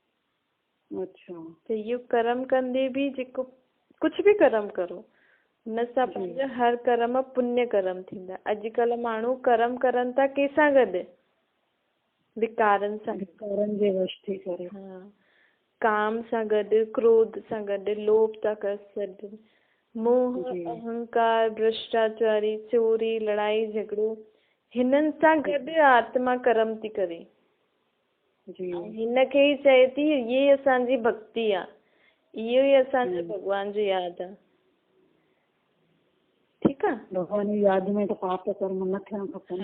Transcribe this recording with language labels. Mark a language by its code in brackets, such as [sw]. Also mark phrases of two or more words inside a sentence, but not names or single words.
[sd] त इहो कर्म कंदे बि जेको कुझु बि कर्म करो, हुन सां पंहिंजा हर कर्म पुण्य कर्म थींदा। अॼुकल्ह माण्हू कर्म करनि था कंहिंसां गॾु? विकारनि सां, विकारनि जे वश थी करे, काम सां गॾु, क्रोध सां गॾु, लोभ था कर, मोह, अहंकार, भ्रष्टाचारी, चोरी, लड़ाई झगड़ो, हिननि सां गॾु आत्मा कर्म थी करे। हिनखे ई चए थी इहे असांजी भक्ति आहे, इहो ई असांजो भॻवान जो यादि आहे। ठीकु आहे, भॻवान जी यादि में त पाप कर्म न थियणु खपनि।